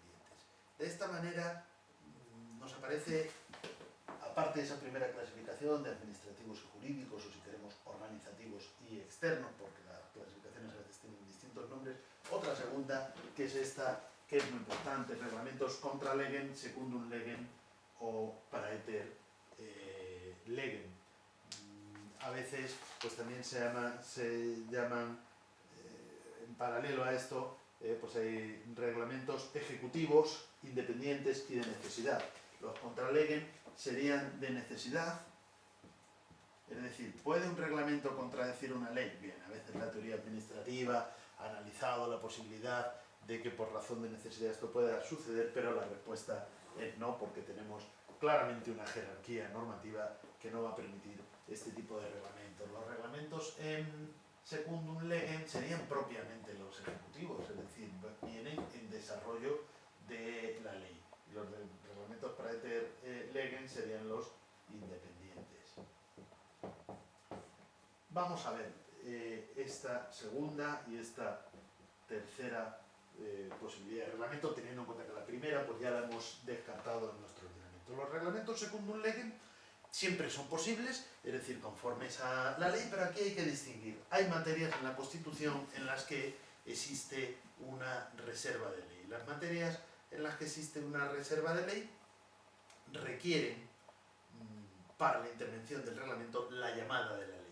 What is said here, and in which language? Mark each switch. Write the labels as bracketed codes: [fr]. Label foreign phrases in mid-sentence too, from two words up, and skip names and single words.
[es] De esta manera nos aparece, aparte de esa primera clasificación de administrativos y jurídicos, o si queremos organizativos y externos, porque las clasificaciones a veces tienen distintos nombres, otra segunda, que es esta, que es muy importante: reglamentos [la] contra legem, secundum legem [es] o [la] praeter legem. [es] A veces pues también se llaman en paralelo a esto, pues hay reglamentos ejecutivos, independientes y de necesidad. Los [la] contra legem [es] serían de necesidad, es decir, ¿puede un reglamento contradecir una ley? Bien, a veces la teoría administrativa ha analizado la posibilidad de que por razón de necesidad esto pueda suceder, pero la respuesta es no, porque tenemos claramente una jerarquía normativa que no va a permitir este tipo de reglamentos. Los reglamentos en [la] secundum legem [es] serían propiamente los ejecutivos, es decir, vienen en desarrollo de la ley. Los reglamentos [la] praeter legem [es] serían los independientes. Vamos a ver esta segunda y esta tercera posibilidad de reglamento, teniendo en cuenta que la primera pues ya la hemos descartado en nuestro ordenamiento. Los reglamentos [la] secundum legem [es] siempre son posibles, es decir, conformes a la ley, pero aquí hay que distinguir. Hay materias en la Constitución en las que existe una reserva de ley. Las materias en las que existe una reserva de ley requieren para la intervención del reglamento la llamada de la ley.